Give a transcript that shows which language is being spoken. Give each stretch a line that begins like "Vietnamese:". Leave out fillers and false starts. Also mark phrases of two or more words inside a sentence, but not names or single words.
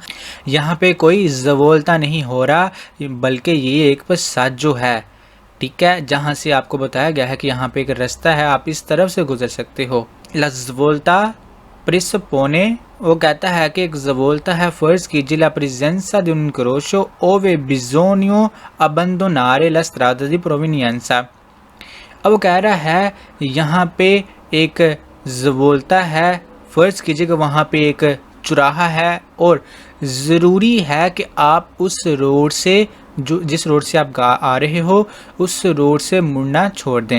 Hindi: यहाँ पे कोई ज़वोल्ता नहीं हो रहा, बल्कि ये एक पस्साजो है, ठीक है, जहाँ से आपको बताया गया है कि यहाँ पे एक रास्ता है, आप इस तरफ से गुजर सकते हो।
Italian: la svolta presuppone,
Hindi: वो कहता है कि एक ज़वोल्ता है, फ़र्ज़ कीजिए
Italian: la presenza di un incrocio ove bisogna abbandonare la strada di provenienza.
Hindi: अब वो कह रहा है यहाँ पे एक ज़वोल्ता है, फ़र्ज़ कीजिए कि वहाँ पे एक चुराहा है और ज़रूरी है कि आप उस रोड से, जो जिस रोड से आप आ रहे हो, उस रोड से मुड़ना छोड़ दें।